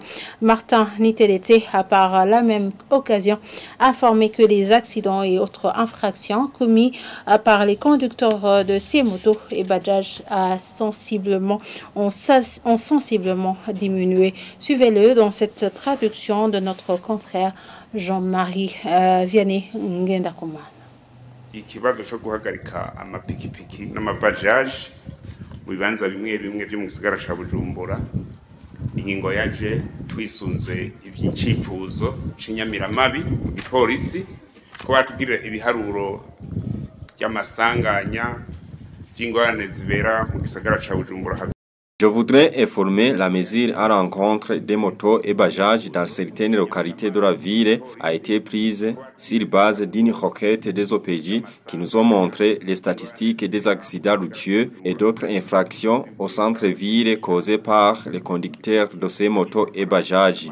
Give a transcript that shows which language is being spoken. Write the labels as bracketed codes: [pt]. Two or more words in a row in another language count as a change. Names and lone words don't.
[fr] Martin Nitelete a par la même occasion informé que les accidents et autres infractions commis par les conducteurs de ces motos et bajaj ont sensiblement diminué. Suivez-le dans cette traduction de notre confrère Jean-Marie Vianney Ngendakumana. [rn] Ikibazo cyo guhagarika amapikipiki n'amabajaji mu bibanza bimwe bimwe byo mu gisagara ca Bujumbura, ingingo yaje twisunze ivyicifuzo c'inyamiramabi mu gipolisi ko batubwira ibiharuro y'amasanganya by'ingorane zibera mu gisagara ca Bujumbura. [fr] Je voudrais informer la mesure à l'encontre des motos et bajages dans certaines localités de la ville a été prise sur base d'une requête des OPJ qui nous ont montré les statistiques des accidents routiers et d'autres infractions au centre-ville causées par les conducteurs de ces motos et bajages.